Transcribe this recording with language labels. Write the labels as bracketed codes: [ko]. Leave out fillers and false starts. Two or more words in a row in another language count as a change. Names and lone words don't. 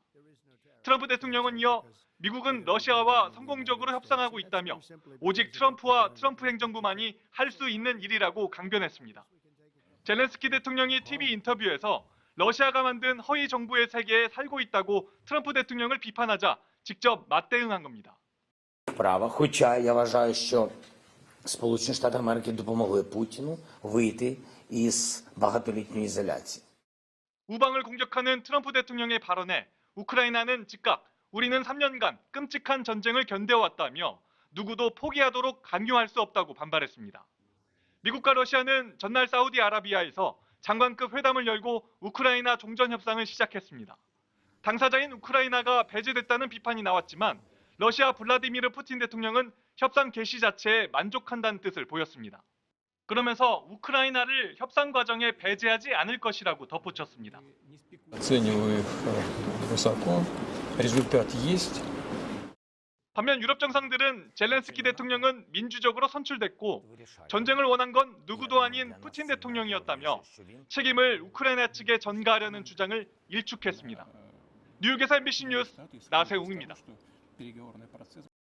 [ko] 트럼프 대통령은 이어 미국은 러시아와 성공적으로 협상하고 있다며 오직 트럼프와 트럼프 행정부만이 할 수 있는 일이라고 강변했습니다. 젤렌스키 대통령이 TV 인터뷰에서 러시아가 만든 허위 정부의 세계에 살고 있다고 트럼프 대통령을 비판하자 직접 맞대응한 겁니다. [uk] Права, хоча я вважаю, що Сполучені Штати Америки допомогли Путіну вийти із багатолітньої ізоляції. [ko] 우방을 공격하는 트럼프 대통령의 발언에 우크라이나는 즉각 우리는 3년간 끔찍한 전쟁을 견뎌왔다며 누구도 포기하도록 강요할 수 없다고 반발했습니다. 미국과 러시아는 전날 사우디아라비아에서 장관급 회담을 열고 우크라이나 종전 협상을 시작했습니다. 당사자인 우크라이나가 배제됐다는 비판이 나왔지만 러시아 블라디미르 푸틴 대통령은 협상 개시 자체에 만족한다는 뜻을 보였습니다. 그러면서 우크라이나를 협상 과정에 배제하지 않을 것이라고 덧붙였습니다. [ru] оцениваю их высоко. Результат есть. [ko] 반면 유럽 정상들은 젤렌스키 대통령은 민주적으로 선출됐고 전쟁을 원한 건 누구도 아닌 푸틴 대통령이었다며 책임을 우크라이나 측에 전가하려는 주장을 일축했습니다. 뉴욕에서 MBC 뉴스 나세웅입니다.